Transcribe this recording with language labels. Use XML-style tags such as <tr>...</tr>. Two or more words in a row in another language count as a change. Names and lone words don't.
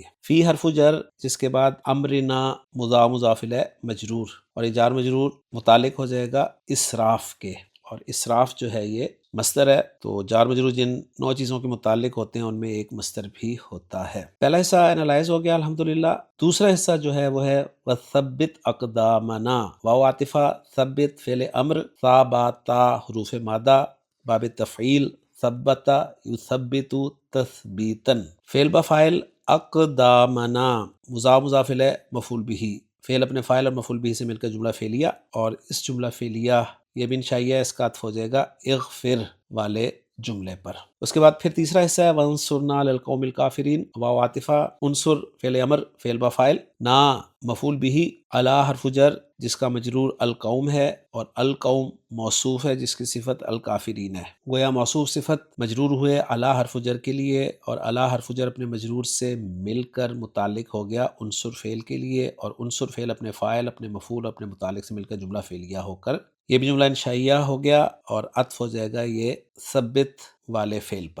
<ur>فی حرف جر جس کے بعد امرنا مضاف الیہ مجرور، اور یہ جار مجرور متعلق ہو جائے گا اسراف کے، اور اسراف جو ہے یہ مصدر ہے، تو جار مجرور جن 9 چیزوں کے متعلق ہوتے ہیں ان میں ایک مصدر بھی ہوتا ہے۔ پہلا حصہ انالائز ہو گیا الحمدللہ۔ دوسرا حصہ جو ہے وہ ہے</ur> <ar>وثبت اقدامنا۔</ar> <ur>واو عاطفہ، ثبت فعل امر، تا با تا حروف مادہ، باب تفعیل،</ur> <ar>ثبت یثبت تثبیتا،</ar> <ur>فعل با فاعل اقدامنا مضاف الیہ مفعول بھی، فعل اپنے فاعل اور مفعول بھی سے مل کر جملہ فعلیہ، اور اس جملہ فعلیہ یہ بھی انشائیہ ہے، اس کا عطف ہو جائے گا اغفر والے جملے پر۔ اس کے بعد پھر تیسرا حصہ ہے</ur> <ar>وانصرنا علی القوم الکافرین۔</ar> <ur>واو عاطفہ، انصر فعل امر، فعل با فاعل، نا مفعول بھی، علی حرف جر جس کا مجرور القوم ہے، اور القوم موصوف ہے جس کی صفت الکافرین ہے، گویا موصوف صفت مجرور ہوئے علی حرف جر کے لیے، اور علی حرف جر اپنے مجرور سے مل کر متعلق ہو گیا انصر فعل کے لیے، اور انصر فعل اپنے فاعل، اپنے مفعول، اپنے متعلق سے مل کر جملہ فعلیہ ہو کر یہ بھی جملہ انشائیہ ہو گیا، اور عطف ہو جائے گا یہ ثبت والے فعل پر۔</ur>